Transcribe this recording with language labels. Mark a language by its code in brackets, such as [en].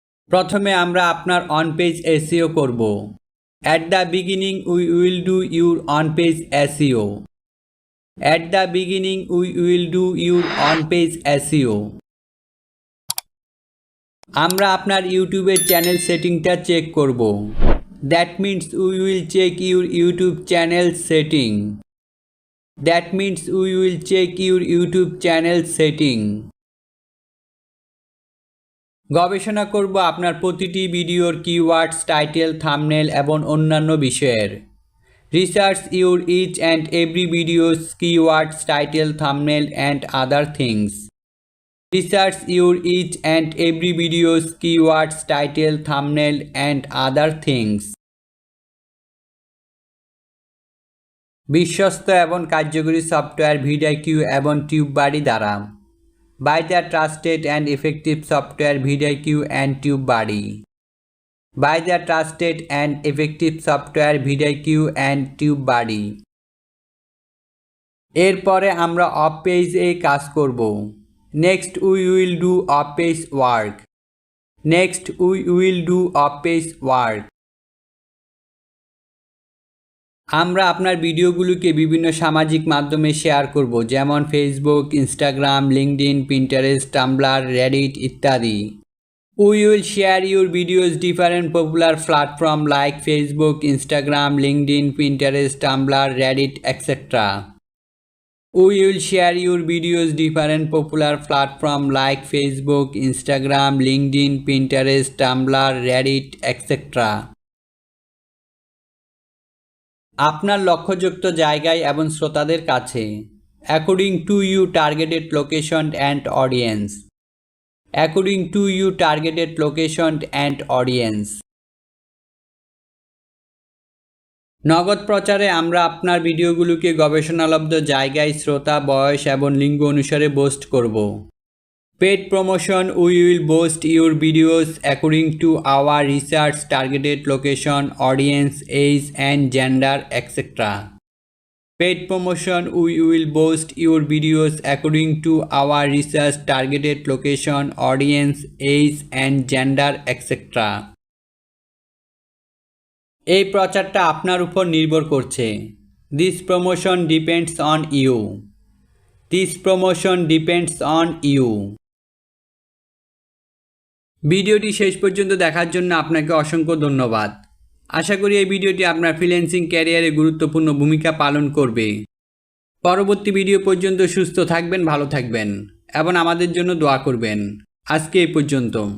[bn] প্রথমে আমরা আপনার অন পেজ এসইও করব। [en] At the beginning we will do your on page SEO. At the beginning we will do your on page SEO. [bn] আমরা আপনার ইউটিউবের channel সেটিংটা check করব। [en] That means we will check your YouTube channel setting. That means we will check your YouTube channel setting. [bn] গবেষণা করব আপনার প্রতিটি ভিডিওর keywords, title, thumbnail এবং অন্যান্য বিষয়ের। [en] Research your each and every videos keywords, title, thumbnail and other things. Research your each and every videos keywords, title, thumbnail and other things. [bn] বিশ্বস্ত এবং কার্যকরী সফটওয়্যার ভিডিকিউ এবং টিউববাডি দ্বারা। [en] By the trusted and effective software vidIQ and TubeBuddy. By the trusted and effective software vidIQ and TubeBuddy. [bn] এরপরে আমরা of পেজে কাজ করব। [en] Next we will do off page work. Next we will do off page work. [bn] আমরা আপনার ভিডিওগুলোকে বিভিন্ন সামাজিক মাধ্যমে শেয়ার করব, যেমন Facebook, Instagram, LinkedIn, Pinterest, tumbler, Reddit ইত্যাদি। [en] We will share your videos different popular platform like Facebook, Instagram, LinkedIn, Pinterest, Tumblr, Reddit, etc. We will share your videos different popular platform like Facebook, Instagram, LinkedIn, Pinterest, Tumblr, Reddit, etc. [bn] আপনার লক্ষ্যযুক্ত জায়গায় এবং শ্রোতাদের কাছে। [en] According to you targeted location and audience. According to you targeted location and audience. [bn] নগদ প্রচারে আমরা আপনার ভিডিওগুলোকে গবেষণালব্ধ জায়গায়, শ্রোতা, বয়স এবং লিঙ্গ অনুসারে পোস্ট করব। [en] Paid promotion we will post your videos according to our research, targeted location, audience, age and gender, etc. Paid promotion we will post your videos according to our research, targeted location, audience, age and gender, etc. [bn] এই প্রচারটা আপনার উপর নির্ভর করছে। [en] This promotion depends on you. This promotion depends on you. [bn] ভিডিওটি শেষ পর্যন্ত দেখার জন্য আপনাকে অসংখ্য ধন্যবাদ। আশা করি এই ভিডিওটি আপনার ফ্রিল্যান্সিং ক্যারিয়ারে গুরুত্বপূর্ণ ভূমিকা পালন করবে। পরবর্তী ভিডিও পর্যন্ত সুস্থ থাকবেন, ভালো থাকবেন এবং আমাদের জন্য দোয়া করবেন। আজকে এই পর্যন্ত।